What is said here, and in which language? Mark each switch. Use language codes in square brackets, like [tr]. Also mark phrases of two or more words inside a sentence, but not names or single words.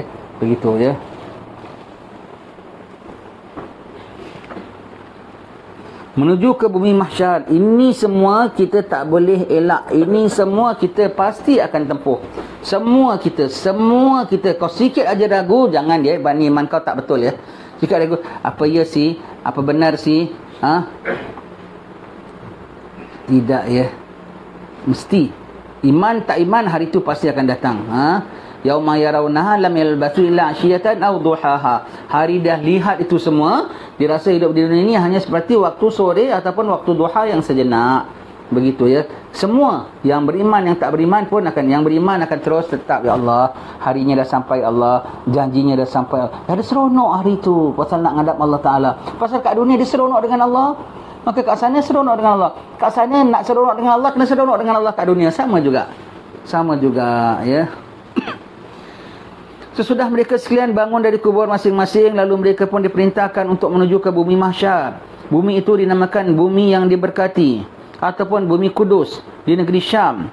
[ms] Begitu ya. Menuju ke bumi mahsyar. Ini semua kita tak boleh elak. Ini semua kita pasti akan tempuh. Semua kita. Kau sikit aja ragu, jangan dia bani iman kau tak betul ya. Sikit ragu, apa ya sih? Apa benar sih? Tidak ya. Mesti. Iman tak iman hari itu pasti akan datang. [ar] Yauma yarawnaha lam yalbasu illa 'ashiyatan aw duhaha. [ms] Hari dah lihat itu semua, dirasa hidup di dunia ini hanya seperti waktu sore ataupun waktu duha yang sejenak. begitu ya. Semua yang beriman, yang tak beriman pun akan, yang beriman akan terus tetap, ya Allah, harinya dah sampai, Allah janjinya dah sampai. Ada seronok hari tu pasal nak ngadap Allah Taala. Pasal kat dunia dia seronok dengan Allah, maka kat sana seronok dengan Allah. Kat sana nak seronok dengan Allah, kena seronok dengan Allah kat dunia, sama juga. Sama juga ya. Sesudah mereka sekalian bangun dari kubur masing-masing, lalu mereka pun diperintahkan untuk menuju ke bumi mahsyar. Bumi itu dinamakan bumi yang diberkati ataupun bumi kudus di negeri Syam.